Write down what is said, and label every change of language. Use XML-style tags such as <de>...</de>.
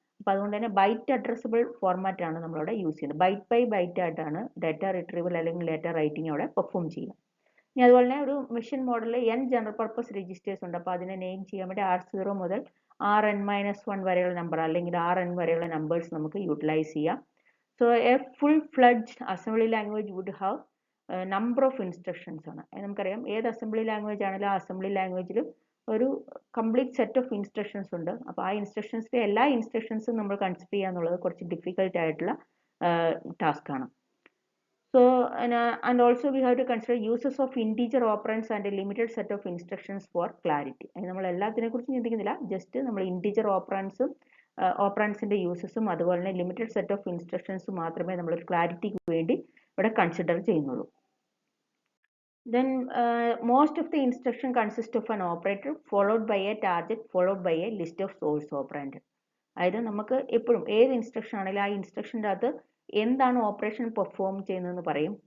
<ml>അപ്പോൾ അതുകൊണ്ട് തന്നെ ബൈറ്റ് അഡ്രസ്സബിൾ ഫോർമാറ്റ് ആണ് നമ്മളിവിടെ യൂസ് ചെയ്യുന്നത്. ബൈറ്റ് ബൈ ബൈറ്റ് ആയിട്ടാണ് ഡാറ്റ റിട്രീവൽ അല്ലെങ്കിൽ ഡാറ്റ റൈറ്റിംഗ് അവിടെ പെർഫോം ചെയ്യുക. ഇനി അതുപോലെ തന്നെ ഒരു മെഷീൻ മോഡലിൽ n ജനറൽ പർപ്പസ് രജിസ്റ്റേഴ്സ് ഉണ്ട്. അപ്പോൾ അതിനെ നെയിം ചെയ്യാൻ വേണ്ടി R0 മുതൽ Rn-1 വരെയുള്ള നമ്പർ അല്ലെങ്കിൽ Rn വരെയുള്ള നമ്പേഴ്സ് നമുക്ക് യൂട്ടിലൈസ് ചെയ്യാം.</ml> <en>So a full-fledged assembly language would have a number of instructions ആണ്.</en> <ml>നമുക്കറിയാം ഏത് അസംബ്ലി ലാംഗ്വേജ് ആണെങ്കിലും ആ അസംബ്ലി ലാംഗ്വേജിലും ഒരു കംപ്ലീറ്റ് സെറ്റ് ഓഫ് ഇൻസ്ട്രക്ഷൻസ് ഉണ്ട്. അപ്പോൾ ആ ഇൻസ്ട്രക്ഷൻസിലെ എല്ലാ ഇൻസ്ട്രക്ഷൻസും നമ്മൾ കൺസിഡർ ചെയ്യുക എന്നുള്ളത് കുറച്ച് ഡിഫിക്കൽട്ട് ആയിട്ടുള്ള ടാസ്ക് ആണ്.</ml> <en>So and also we have to consider uses of integer operands and a limited set of instructions for clarity.</en> <ml>നമ്മൾ എല്ലാത്തിനെ കുറിച്ചും ചിന്തിക്കുന്നില്ല, ജസ്റ്റ് നമ്മൾ integer operandsഉം ഓപ്പറൻസിൻ്റെ യൂസസും അതുപോലെ തന്നെ ലിമിറ്റഡ് സെറ്റ് ഓഫ് ഇൻസ്ട്രക്ഷൻസും മാത്രമേ നമ്മൾ ക്ലാരിറ്റിക്ക് വേണ്ടി ഇവിടെ കൺസിഡർ ചെയ്യുന്നുള്ളൂ.</ml> <en>Then most of the instruction consists of an operator followed by a target followed by a list of source operand.</en> <ml>അതായത് നമുക്ക് എപ്പോഴും ഏത് ഇൻസ്ട്രക്ഷൻ ആണെങ്കിലും ആ ഇൻസ്ട്രക്ഷൻ്റെ അകത്ത് എന്താണ് ഓപ്പറേഷൻ പെർഫോം ചെയ്യുന്നതെന്ന് പറയും.</ml>